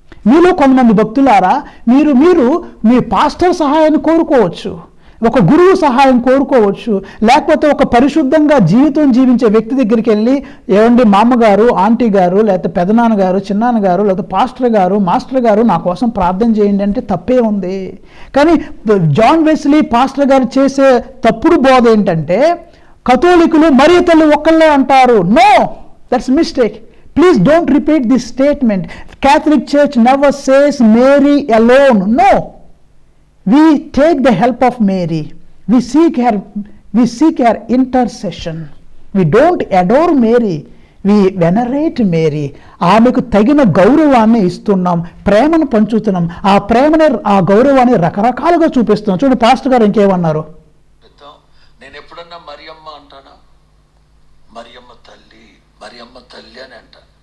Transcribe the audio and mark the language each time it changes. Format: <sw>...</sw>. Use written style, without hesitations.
<te>మీలో కొంతమంది భక్తులారా, మీరు మీ పాస్టర్ సహాయాన్ని కోరుకోవచ్చు, ఒక గురువు సహాయం కోరుకోవచ్చు, లేకపోతే ఒక పరిశుద్ధంగా జీవితం జీవించే వ్యక్తి దగ్గరికి వెళ్ళి, ఏమండి మామగారు, ఆంటీ గారు, లేకపోతే పెదనాన్నగారు, చిన్నాన్నగారు, లేకపోతే పాస్టర్ గారు, మాస్టర్ గారు నా కోసం ప్రార్థన చేయండి అంటే తప్పే ఉంది. కానీ జాన్ వెస్లీ పాస్టర్ గారు చేసే తప్పుడు బోధ ఏంటంటే, కథోలికులు మరియ తల్లి ఒక్కళ్ళే అంటారు.</te> <en>No, that's mistake. Please don't repeat this statement. Catholic Church never says Mary alone. No. We take the help of Mary. We seek her intercession. We don't adore Mary. We venerate Mary.</en> <te>ఆమెకు తగిన గౌరవాన్ని ఇస్తున్నాం, ప్రేమను పంచుతున్నాం. ఆ ప్రేమని, ఆ గౌరవాన్ని రకరకాలుగా చూపిస్తున్నాం. చూడండి పాస్టర్ గారు ఇంకేమన్నారు. నేను ఎప్పుడన్నా మరియమ్మ అంటానా? మరియమ్మ తల్లి అని అంట.</te>